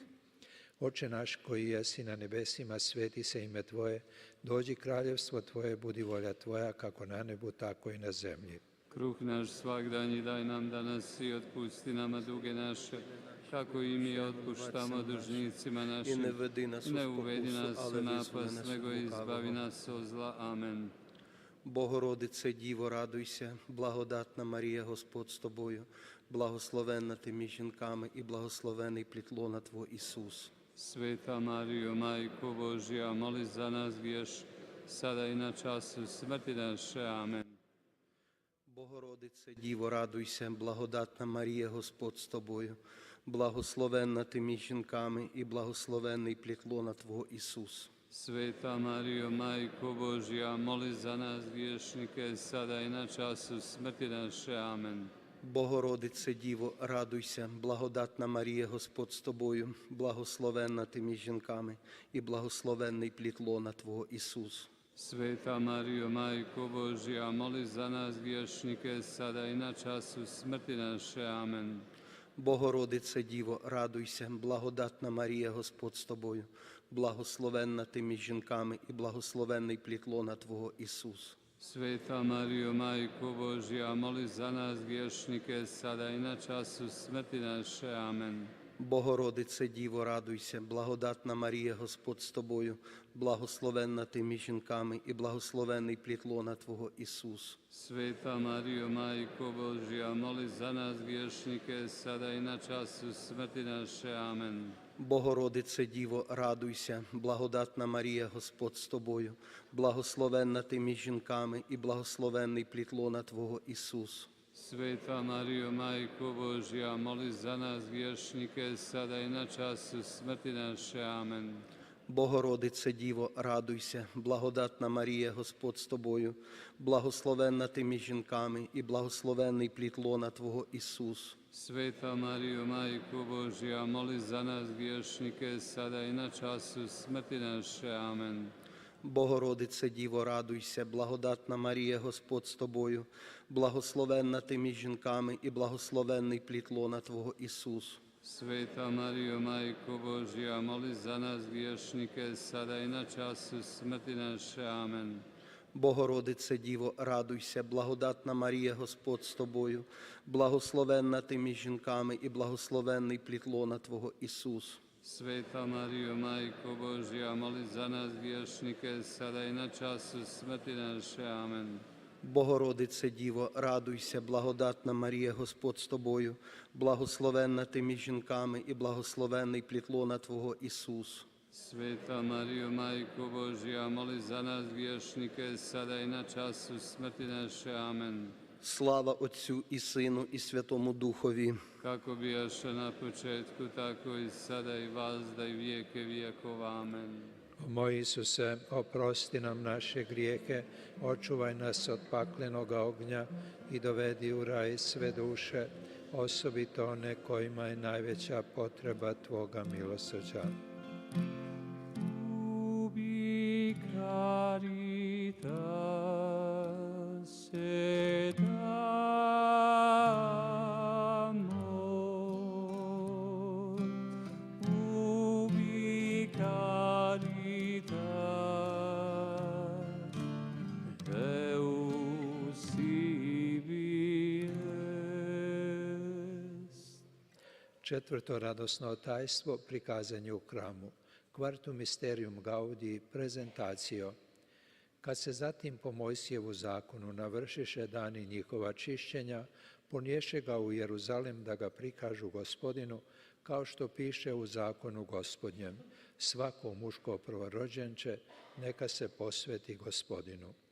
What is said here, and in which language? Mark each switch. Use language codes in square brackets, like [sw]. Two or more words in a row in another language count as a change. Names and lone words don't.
[hr] Oče naš koji jesi na nebesima, sveti se ime Tvoje, dođi kraljevstvo Tvoje, budi volja Tvoja, kako na nebu, tako i na zemlji. Kruh naš svagdanji daj nam danas i otpusti nama duge naše, kako i mi otpuštamo dužnicima našim. I ne uvedi nas u napast, nego izbavi nas od zla. Amen. [uk] Богородице, Діво, радуйся, благодатна Марія, Господь з тобою, благословенна ти між жінками і благословений плід лона Твого Ісус. [hr] Sveta Marijo, Majko Božja, moli za nas griješ, sada i na času smrti naše. Amen. [uk] Богородице, Діво, радуйся, благодатна Марія, Господь з тобою, благословенна ти між жінками і благословений плід лона Твого Ісус. [hr] Sveta Marijo, Majko Božja, moli za nas griješnike, sada i na času smrti naše. Amen. [uk] Богородице, Діво, радуйся, благодатна Марія, Господь з тобою, благословенна ти між жінками і благословенний плід лона Твого Ісус. [hr] Sveta Marijo, Majko Božja, moli za nas griješnike, sada i na času smrti naše. Amen. [uk] Богородице, Діво, радуйся, благодатна Марія, Господь з тобою, благословенна ти між жінками і благословенний плід лона Твого Ісус. [hr] Sveta Marijo, Majko Božja, moli za nas griješnike, sada i na času smrti naše. Amen. [uk] Богородице, Діво, радуйся, благодатна Марія, Господь з тобою, благословенна ти між жінками і благословенний плід лона Твого Ісус. [hr] Sveta Marijo, Majko Božja, moli za nas griješnike, sada i na času smrti naše. Amen. [uk] Богородице, Діво, радуйся, благодатна Марія, Господь з тобою, благословенна ти між жінками і благословенний плід лона Твого Ісус. [hr] Sveta Marijo, Majko Božja, moli za nas griješnike, sada i na času smrti naše. Amen. [uk] Богородице, Діво, радуйся, благодатна Марія, Господь з тобою, благословенна ти між жінками і благословенний плід лона Твого Ісус. [hr] Sveta Marijo, Majko Božja, moli za nas griješnike, sada i na času smrti naše. Amen. [uk] Богородице, Діво, радуйся, благодатна Марія, Господь з тобою, благословенна ти між жінками і благословенний плід лона Твого Ісус. [hr] Sveta Marijo, Majko Božja, moli za nas griješnike, sada i na času smrti naše. Amen. [uk] Богородице, Діво, радуйся, благодатна Марія, Господь з тобою, благословенна ти між жінками і благословенний плід лона Твого Ісус. [hr] Sveta Marijo, Majko Božja, moli za nas griješnike, sada i na času smrti naše. Amen. [uk] Богородице, Діво, радуйся, благодатна Марія, Господь з тобою, благословенна ти між жінками і благословенний плід лона Твого Ісус. [hr] Sveta Marijo, Majko Božja, moli za nas griješnike, sada i na času smrti naše. Amen. [uk] Слава Отцю і Сину і Святому Духові. [hr] Kako bijaše na početku, tako i sada i vazda i vijeke vijekova. Amen. O moj Isuse, oprosti nam naše grijehe, očuvaj nas od paklenoga ognja i dovedi u raj sve duše, osobito one kojima je najveća potreba Tvoga milosrđa. [la] Ubi caritas et amor, ubi caritas Deus ibi est. [hr] Četvrto radosno tajstvo, prikazanje u hramu. [la] Quartum mysterium gaudii, prezentacio. [hr] Kad se zatim po Mojsijevu zakonu navršiše dani njihova čišćenja, ponješe ga u Jeruzalem da ga prikažu Gospodinu, kao što piše u zakonu Gospodnjem. Svako muško prvorođenče neka se posveti Gospodinu.